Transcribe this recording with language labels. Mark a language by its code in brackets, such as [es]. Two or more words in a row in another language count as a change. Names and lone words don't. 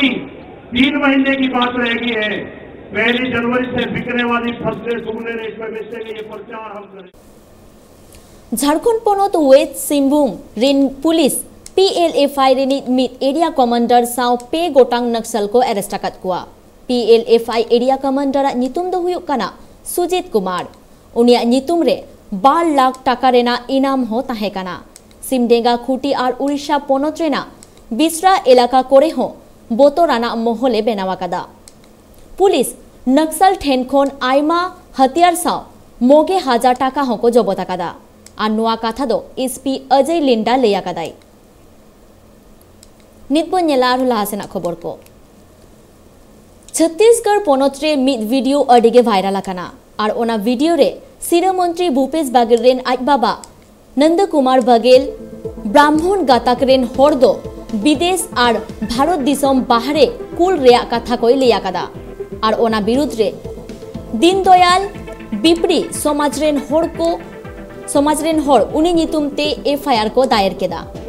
[hi] 3 महीने की बात रहेगी है, 1 जनवरी से बिकने वाली फसलें दुगने रेट पर बेचेंगे। ये प्रचार हम करें। [unr] झारखंड पनत वेस्ट सिंहभूम रेन पुलिस PLFI रेनी मिट एरिया कमांडर साव पे गोटांग नक्सल को अरेस्ट कुआ। PLFI एरिया कमांडर नितुम दो हुयुक काना सुजीत कुमार। उनिया नितुम रे 12 लाख टाका रेना इनाम हो ताहेकाना। सिमडेगा खुटी और उड़ीसा पनत रेना बिसरा एलाका कोरे हो बोतोराना मोहले बेनावाकादा। पुलिस नक्सल ठेन खन आयमा हथियार साव मोगे 1000 टाका होको जबताकादा और नोआ कथा दो एसपी अजय लिंडा लेया कदाई। नितबो नेलार लासेना खबर को छत्तीसगढ़ पनतरे मिद वीडियो अडिगे वायरल आकाना और ओना वीडियो रे सिरा मंत्री भूपेश बागेल रेन आज बाबा नंद कुमार बागेल ब्राह्मण गाताक रेन हर दो विदेश और भारत दिसम बाहरे कुल रेया कथा कोई लेया कदा और ओना विरुद्ध रे दीनदयाल बिपरी समाज रेन हर उनी नितुम ते FIR को दायर केदा।